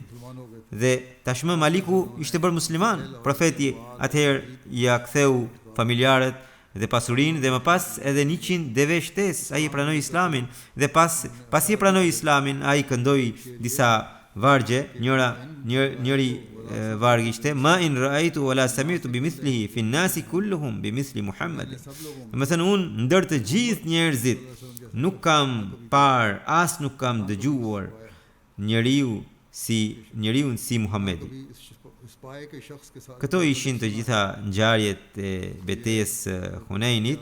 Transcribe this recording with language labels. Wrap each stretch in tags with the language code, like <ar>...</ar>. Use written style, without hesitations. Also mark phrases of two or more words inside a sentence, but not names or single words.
<sq>Dhe tashmë Maliku ishte bërë musliman. Profeti atëherë ja ktheu familjarët dhe pasurinë dhe më pas edhe 100 deve shtesë. Ai e pranoi Islamin dhe pasi e pranoi Islamin, ai këndoi disa vargje, njëri varg ishte</sq> <ar>ما إن رأيت ولا سمعت بمثله في الناس كلهم بمثل محمد.</ar> <sq>Do të thënë unë ndër të gjithë njerëzit nuk kam parë as nuk kam dëgjuar njeriu si Muhamedi. Këto ishin të gjitha ngjarjet e betejës së Hunenit.</sq>